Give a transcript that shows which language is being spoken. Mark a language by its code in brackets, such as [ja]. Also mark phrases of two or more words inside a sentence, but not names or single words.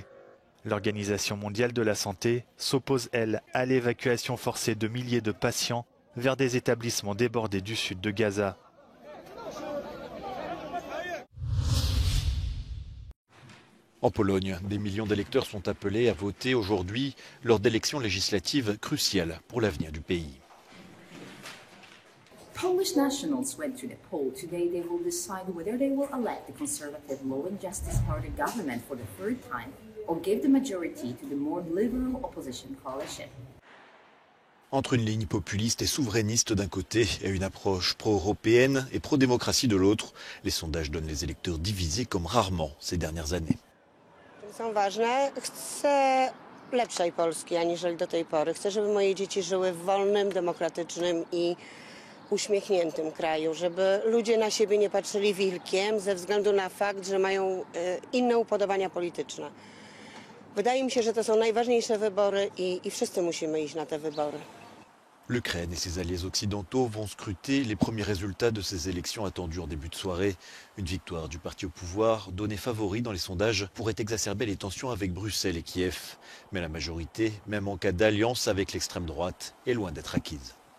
[fr] L'Organisation mondiale de la santé s'oppose, elle, à l'évacuation forcée de milliers de patients vers des établissements débordés du sud de Gaza. En Pologne, des millions d'électeurs sont appelés à voter aujourd'hui lors d'élections législatives cruciales pour l'avenir du pays. [en] Polish nationals went to the poll today. They will decide whether they will elect the Conservative Law and Justice Party government for the third time or give the majority to the more liberal opposition coalition. [fr] Entre une ligne populiste et souverainiste d'un côté et une approche pro-européenne et pro-démocratie de l'autre, les sondages donnent les électeurs divisés comme rarement ces dernières années. [pl] Są ważne. Chcę lepszej Polski aniżeli do tej pory. Chcę, żeby moje dzieci żyły w wolnym, demokratycznym i uśmiechniętym kraju, żeby ludzie na siebie nie patrzyli wilkiem ze względu na fakt, że mają inne upodobania polityczne. Wydaje mi się, że to są najważniejsze wybory i wszyscy musimy iść na te wybory. [fr] L'Ukraine et ses alliés occidentaux vont scruter les premiers résultats de ces élections attendues en début de soirée. Une victoire du parti au pouvoir, donnée favori dans les sondages, pourrait exacerber les tensions avec Bruxelles et Kiev. Mais la majorité, même en cas d'alliance avec l'extrême droite, est loin d'être acquise.